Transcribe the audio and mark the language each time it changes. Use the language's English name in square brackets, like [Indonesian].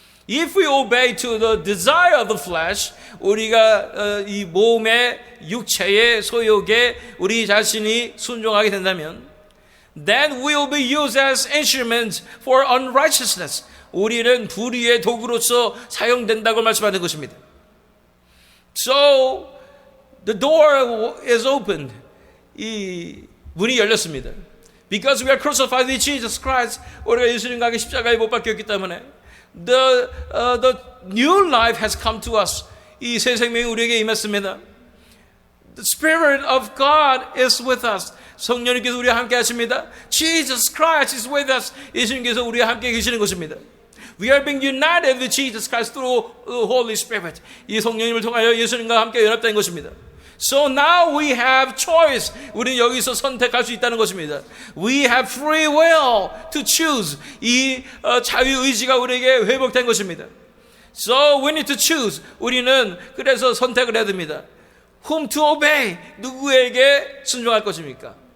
[English] If we obey to the desire of the flesh, [Korean] 우리가 이 몸의 육체의 소욕에 우리 자신이 순종하게 된다면, [English] then we will be used as instruments for unrighteousness. [Korean] 우리는 불의의 도구로서 사용된다고 말씀하는 것입니다. [English] So the door is opened. [Korean] 이 문이 열렸습니다. [English] Because we are crucified with Jesus Christ. [Korean] 우리가 예수님과 함께 십자가에 못 박혔기 때문에 [English] the new life has come to us. [Korean] 이 새 생명이 우리에게 임했습니다. [English] The Spirit of God is with us. [Korean] 성령님께서 우리와 함께 하십니다. [English] Jesus Christ is with us. [Korean] 예수님께서 우리와 함께 계시는 것입니다. [English] We are being united with Jesus Christ through the Holy Spirit. [Korean] 이 성령님을 통하여 예수님과 함께 연합된 것입니다. [English] So now we have choice. [Korean] 우리는 여기서 선택할 수 있다는 것입니다. [English] We have free will to choose. [Korean] 이 자유의지가 우리에게 회복된 것입니다. [English] So we need to choose. [Korean] 우리는 그래서 선택을 해야 됩니다. [English] Whom to obey. [Korean] 누구에게 순종할 것입니까?